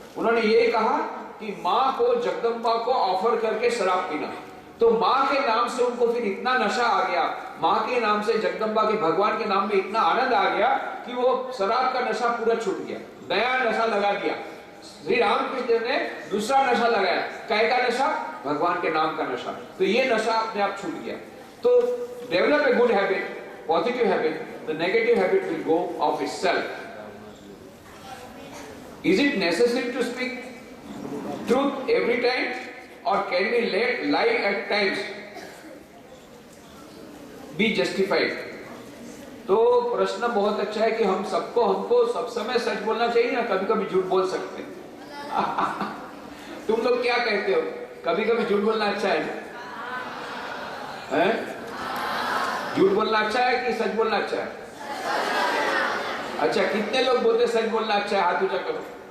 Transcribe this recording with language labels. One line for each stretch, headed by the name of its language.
Hindi: उन्होंने ये कहा कि माँ को, जगदम्बा को ऑफर करके शराब पीना. तो माँ के नाम से उनको फिर इतना नशा आ गया, माँ के नाम से, जगदम्बा के, भगवान के नाम में इतना आनंद आ गया कि वो शराब का नशा पूरा छूट गया, नया नशा लगा दिया. श्री रामकृष्ण ने दूसरा नशा लगाया. काय का नशा? भगवान के नाम का नशा. तो ये नशा अपने आप छूट गया.
English: तो develop a good habit, positive habit, the negative habit will go of itself. Is it necessary to speak truth every time, or can we let lie at times be justified?
Hindi: तो प्रश्न बहुत अच्छा है कि हमको सब समय सच बोलना चाहिए ना कभी कभी झूठ बोल सकते हैं. तुम लोग क्या कहते हो? कभी कभी झूठ बोलना अच्छा है? झूठ बोलना अच्छा है कि सच बोलना अच्छा है? अच्छा, कितने लोग बोलते सच बोलना अच्छा है? हाथ ऊंचा करो.